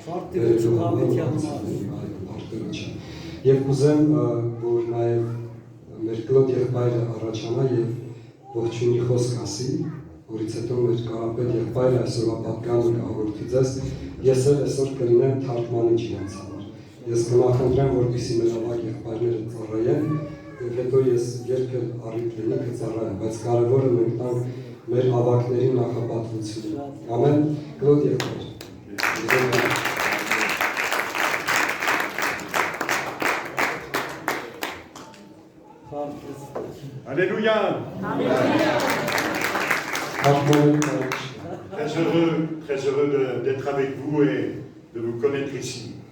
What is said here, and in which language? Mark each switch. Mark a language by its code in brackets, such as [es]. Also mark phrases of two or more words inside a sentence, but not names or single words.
[hy] Փառքերոջը։ Եվ կուզեմ, որ նաև մեր կլոտ եղբայրը առաջանա եւ ողջունի խոսք ասի, որից հետո մեր կարապետ եղբայրը այսօրվա պատկանը կհաղորդի ձեզ, ես էլ այսօր կլինեմ թարգմանիչ իրենց համար։ Ես կնախընտրեմ, որպեսզի մեր ավագ եղբայրները ծառայեն, եւ հետո ես երբ էլ առիթ լինի կծառայեմ, բայց կարևորը մենք տանք մեր ավագների նախապատվությունը։ Ամեն, կլոտ եղբայր։ [fr] Alléluia. Très heureux d'être avec vous et de vous connaître ici.